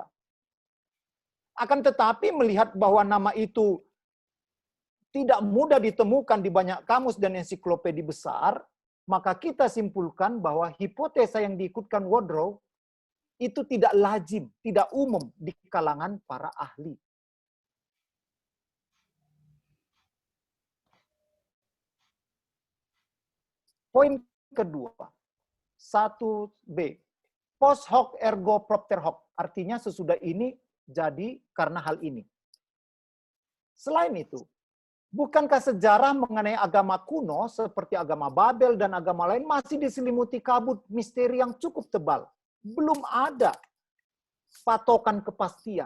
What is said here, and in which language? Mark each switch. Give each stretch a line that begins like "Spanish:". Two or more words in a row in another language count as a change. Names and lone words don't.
Indonesian: Akan tetapi melihat bahwa nama itu tidak mudah ditemukan di banyak kamus dan ensiklopedi besar, maka kita simpulkan bahwa hipotesa yang diikutkan Woodrow itu tidak lazim, tidak umum di kalangan para ahli. Poin kedua, 1B.
Latin: Post hoc ergo propter hoc.
Indonesian: Artinya sesudah ini jadi karena hal ini. Selain itu, bukankah sejarah mengenai agama kuno seperti agama Babel dan agama lain masih diselimuti kabut misteri yang cukup tebal? Belum ada patokan kepastian.